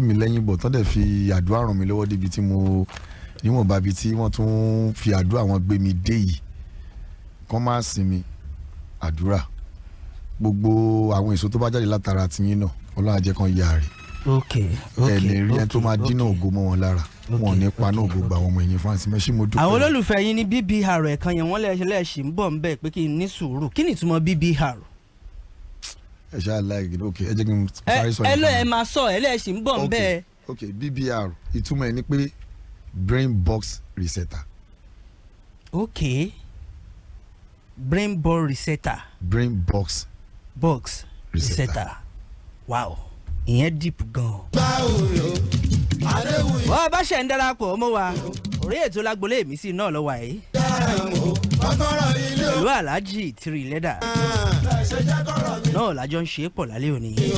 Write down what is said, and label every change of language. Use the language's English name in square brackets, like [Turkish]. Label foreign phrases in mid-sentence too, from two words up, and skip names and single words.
[Yoruba] mí lẹ́yìn bọ̀ tán dẹ̀ fi àdúrà ràn mí lọ́wọ́ débi tí mo níwọ̀nba bíi tí wọ́n tún fi àdúrà wọn gbé mi dé yìí kán má sinmi àdúrà gbogbo àwọn èso tó bá jáde látara tiyín náà Ọlọ́run á jẹ́ kán yá rè ẹ lè rí ẹni tó máa dínà ògo mọ́ wọn lára wọn ò ní paná ògo gba àwọn ọmọ ẹ̀yìn fún àǹtí mẹ́sì mo dúpẹ́. àwọn olólùfẹ́ yín ní BBR ẹ̀kan yẹn wọ́n lẹ́ẹ̀ṣì ń bọ̀ ń bẹ̀ pé kí n ní sùúrù kí ni ìtumọ̀ BBR. ẹ ṣáà láì ok ẹ jẹ́ kí n parí sọ yìí. ẹ lọ ẹ máa sọ ẹ lẹ́ẹ̀ṣì ń bọ̀ ń bẹ̀. ok BBR ìtumọ̀ ẹ ní pé [English] brain box resetter. ok brain box resetter. brain box resetter. [Yoruba] wow ìyẹn deep gan. wọ́n bá ṣe ń darapọ̀ mọ́ wa orí ètò lágbolé mi sí náà lọ́wọ́ yìí. ìlú aláàjì Tiri Leather náà lájọ ń ṣe é pọ̀ lálẹ́ òní.